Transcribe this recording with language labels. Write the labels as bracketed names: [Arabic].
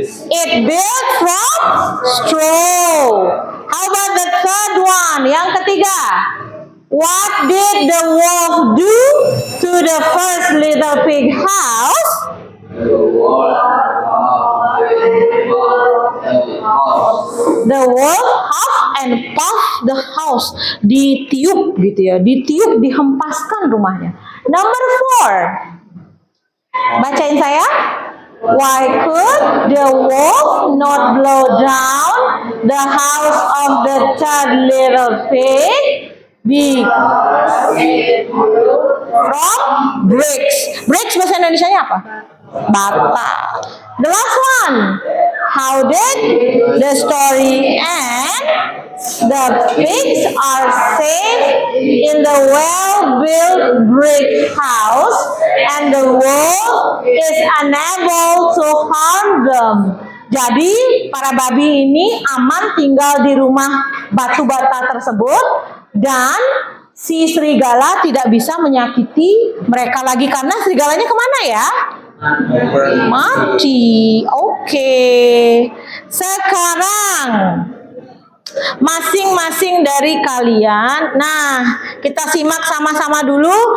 [English] It built from straw. How about the third one? [Indonesian] Yang ketiga. [English] What did the wolf do to the first little pig house? The wolf huffed and puffed the house. [Indonesian] Ditiup gitu ya, ditiup, dihempaskan rumahnya. [English] Number 4. [Indonesian] Bacain saya. [English] Why could the wolf not blow down the house of the third little pig? From bricks. Bricks [Indonesian] bahasa Indonesianya apa? [English] Bata. The last one. How did the story end? The pigs are safe in the well-built brick house, and the wolf is unable to harm them. [Indonesian] Jadi para babi ini aman tinggal di rumah batu bata tersebut dan si serigala tidak bisa menyakiti mereka lagi karena serigalanya kemana ya? Mati. Oke. Sekarang masing-masing dari kalian, nah kita simak sama-sama dulu.